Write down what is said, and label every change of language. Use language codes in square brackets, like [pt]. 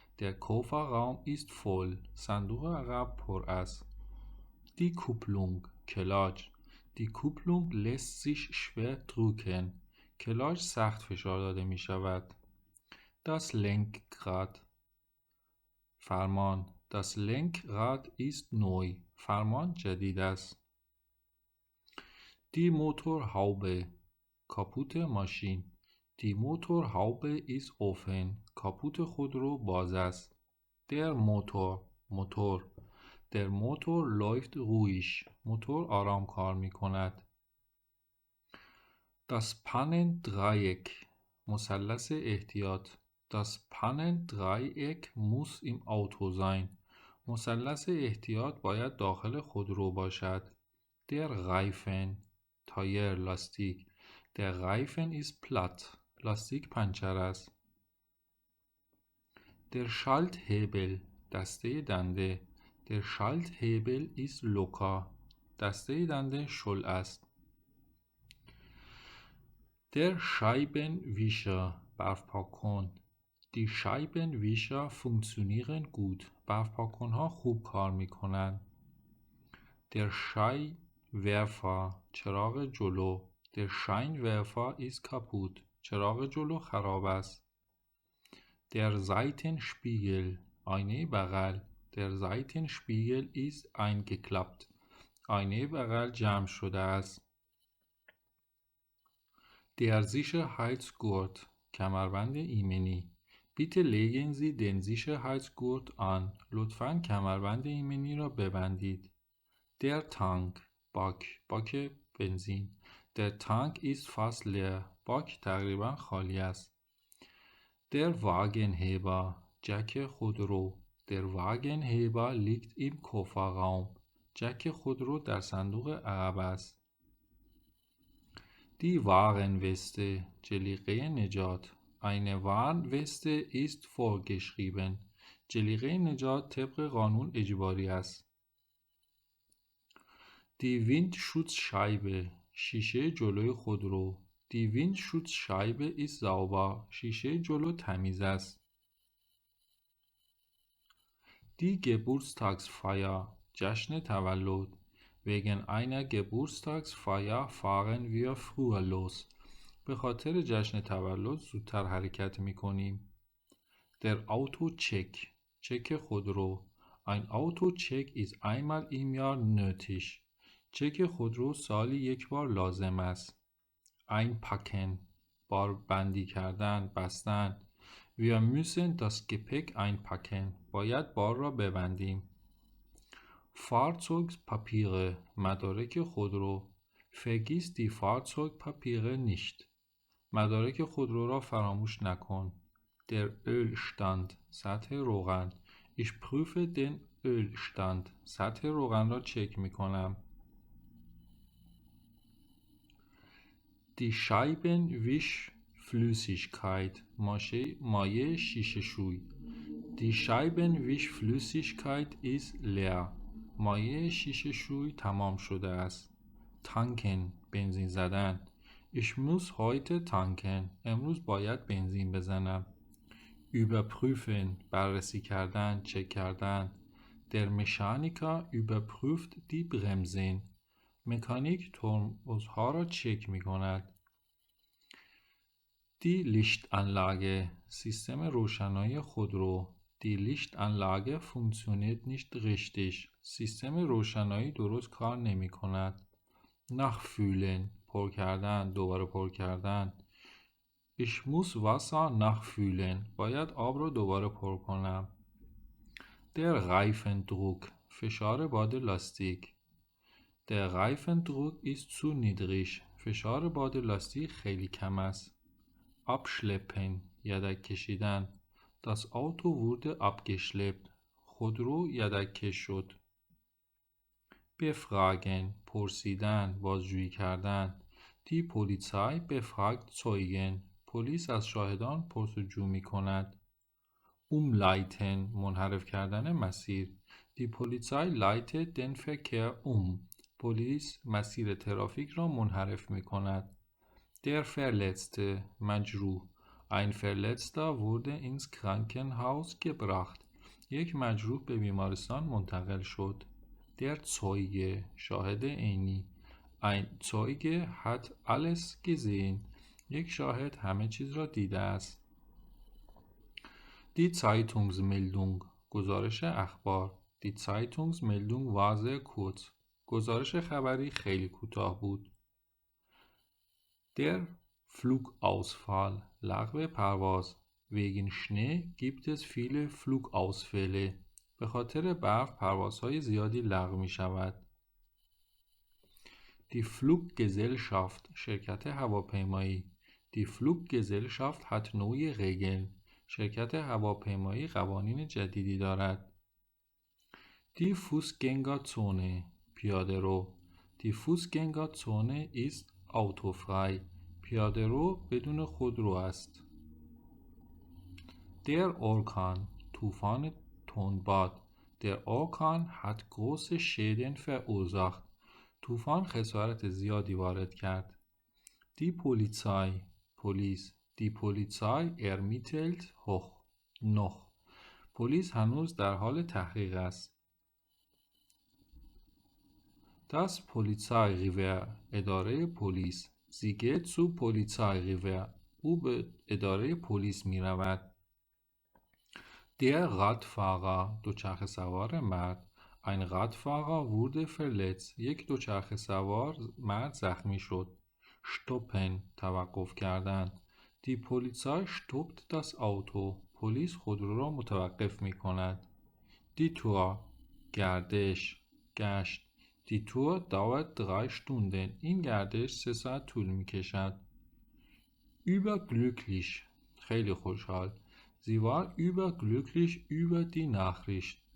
[de] Der Kofferraum ist voll. [fa] صندوق عقب پر است. [de] Die Kupplung کلاج. Die Kupplung lässt sich schwer drücken. [fa] کلاج سخت فشار داده می شود. [de] Das Lenkrad فرمان. Das Lenkrad ist neu. [fa] فرمان جدید است. [de] Die Motorhaube [fa] کاپوت ماشین. [de] Die Motorhaube ist offen. [fa] کاپوت خودرو باز است. [de] Der Motor موتور. Der Motor läuft ruhig. [fa] موتور آرام کار می کند. [de] Das Pannendreieck [fa] مثلث احتیاط. [de] Das Pannendreieck muss im Auto sein. [fa] مثلث احتیاط باید داخل خودرو باشد. [de] Der Reifen [fa] تایر لاستیک. [de] Der Reifen ist platt. [fa] لاستیک پنچر است. [de] Der Schalthebel [fa] دسته دنده. [de] Der Schalthebel ist locker. [fa] دسته دنده شل است. [de] Der Scheibenwischer برفپاکن. Die Scheibenwischer funktionieren gut. [fa] برفپاکن‌ها خوب کار می‌کنند. [de] Der Scheinwerfer [fa] چراغ جلو. [de] Der Scheinwerfer ist kaputt. [fa] چراغ جلو خراب است. [de] Der Seitenspiegel [fa] آینه بغل. [de] Der Seitenspiegel ist eingeklappt. [fa] آینه بغل جمع شده است. [de] Der Sicherheitsgurt [fa] کمربند ایمنی. [de] Bitte legen Sie den Sicherheitsgurt an. [fa] لطفاً کمربند ایمنی را ببندید. [de] Der Tank [fa] باک بنزین. [de] Der Tank ist fast leer. [fa] باک تقریباً خالی است. [de] Der Wagenheber [fa] جک خودرو. [de] Der Wagenheber liegt im Kofferraum. [fa] جک خودرو در صندوق عقب است. [de] Die Warnweste [fa] جلیقه نجات. [de] Eine Warnweste ist vorgeschrieben. [fa] جلیقه نجات طبق قانون اجباری است. [de] Die Windschutzscheibe [fa] شیشه جلوی خودرو. [de] Die Windschutzscheibe ist sauber. [fa] شیشه جلو تمیز است. [de] Die Geburtstagsfeier [fa] جشن تولد. [de] Wegen einer Geburtstagsfeier fahren wir früher los. [fa] به خاطر جشن تولد زودتر حرکت می کنیم. [de] Der Autocheck [fa] چک خودرو. [de] Ein Autocheck ist einmal im Jahr nötig. [fa] چک خودرو سالی یک بار لازم است. Einpacken بار بندی کردن، بستن. [de] Wir müssen das Gepäck einpacken. [fa] باید بار را ببندیم. Fahrzeugpapiere مدارک خودرو. [de] Vergiss die Fahrzeugpapiere nicht. [fa] مدارک خودرو را فراموش نکن. [de] Der Ölstand [fa] سطح روغن. [de] Ich prüfe den Ölstand. [fa] سطح روغن را چک می کنم. [de] Die Scheibenwischflüssigkeit [fa] مایع شیشه شوی. [de] Die Scheibenwischflüssigkeit ist leer. [fa] مایع شیشه شوی تمام شده است. Tanken بنزین زدن. [de] Ich muss heute tanken. [fa] امروز باید بنزین بزنم. Überprüfen بررسی کردن، چک کردن. [de] Der Mechaniker überprüft die Bremsen. [fa] مکانیک ترمزها را چک می کند. [de] Die Lichtanlage [fa] سیستم روشنایی خودرو. [de] Die Lichtanlage funktioniert nicht richtig. [fa] سیستم روشنایی درست کار نمی کند. [de] Nachfühlen [fa] پر کردن، دوباره پر کردن. [de] Ich muss Wasser nachfüllen. [fa] باید آب رو دوباره پر کنم. [de] Der Reifendruck. [fa] فشار باد لاستیک. [de] Der Reifendruck ist zu niedrig. [fa] فشار باد لاستیک خیلی کم است. Abschleppen. یدک کشیدن. [de] Das Auto wurde abgeschleppt. [fa] خودرو یدک کش شد. Befragen. پرسیدن، بازجویی کردن. [de] Die Polizei befragt Zeugen. [fa] پلیس از شاهدان پرسجو می کند. Umleiten. منحرف کردن مسیر. [de] Die Polizei leitet den Verkehr [fa] پلیس مسیر ترافیک را منحرف می کند. [de] Der Verletzte. مجروح. Ein Verletzter wurde ins Krankenhaus gebracht. [fa] یک مجروح به بیمارستان منتقل شد. [de] Der Zeuge. [fa] شاهد عینی. [de] Ein Zeuge hat alles gesehen. [fa] یک شاهد همه چیز را دیده است. [de] Die Zeitungsmeldung. [fa] گزارش اخبار. [de] Die Zeitungsmeldung war sehr kurz. [fa] گزارش خبری خیلی کوتاه بود. [de] Der Flugausfall. [fa] لغو پرواز. [de] Wegen Schnee gibt es viele Flugausfälle. [fa] به خاطر برف پروازهای زیادی لغو می شود. [de] Die Fluggesellschaft. [fa] شرکت هواپیمایی. [de] Die Fluggesellschaft hat neue Regeln. [fa] شرکت هواپیمایی قوانین جدیدی دارد. [de] Die Fußgängerzone. [fa] پیاده رو. [de] Die Fußgängerzone ist autofrei. [fa] پیاده رو بدون خودرو است. [de] Der Orkan. [fa] طوفان تندباد. [de] Der Orkan hat große Schäden verursacht. [fa] طوفان خسارت زیادی وارد کرد. [de] Die Polizei. پلیس. Die Polizei ermittelt noch. [fa] پلیس هنوز در حال تحقیق است. [de] Das Polizeirevier. [fa] اداره پلیس. [de] Sie geht zu Polizeirevier. [fa] او به اداره پلیس می رود. [de] Der Radfahrer. [fa] دوچرخه سوار مرد. [de] Ein Radfahrer wurde verletzt. [fa] یک دوچرخه سوار مرد زخمی شد. [de] Stoppen. [fa] توقف کردن. [de] Die Polizei stoppt das Auto. [fa] پلیس خودرو را متوقف می کند. [de] Die Tour. گردش. گشت. Die Tour dauert 3 Stunden. [fa] این گردش 3 ساعت طول می کشد. Überglücklich. خیلی خوشحال. [de] Sie war überglücklich über die Nachricht.